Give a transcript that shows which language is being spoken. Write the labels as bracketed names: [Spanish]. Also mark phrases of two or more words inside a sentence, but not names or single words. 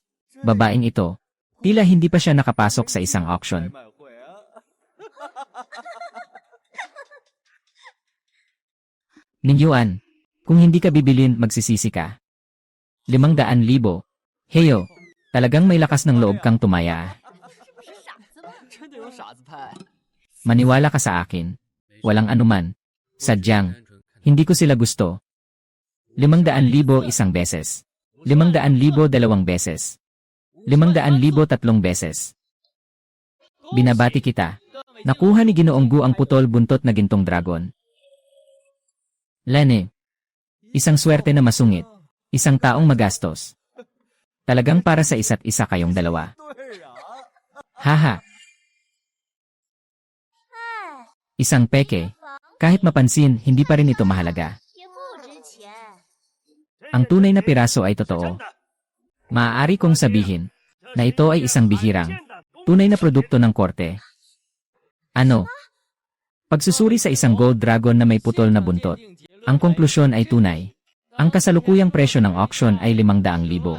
[Filipino] Babaeng ito, tila hindi pa siya nakapasok sa isang auction. Mingyuan, kung hindi ka bibilin, magsisisi ka. 500,000. Heyo, talagang may lakas ng loob kang tumaya. [Chinese] 是不是傻子吗？真的有傻子派。 [Filipino] Maniwala ka sa akin. Walang anuman. Sadyang, hindi ko sila gusto. 500,000 isang beses. 500,000 dalawang beses. 500,000 tatlong beses. Binabati kita. Nakuha ni Ginoong Gu ang putol buntot na gintong dragon. Lene. Isang swerte na masungit. Isang taong magastos. Talagang para sa isa't isa kayong dalawa. Haha. Isang peke. Kahit mapansin, hindi pa rin ito mahalaga. [Chinese] 也不值钱。 [Filipino] Ang tunay na piraso ay totoo. Maaari kong sabihin na ito ay isang bihirang, tunay na produkto ng korte. Ano? Pagsusuri sa isang [English] gold dragon [Filipino] na may putol na buntot. Ang konklusyon ay tunay. Ang kasalukuyang presyo ng auction ay 500,000.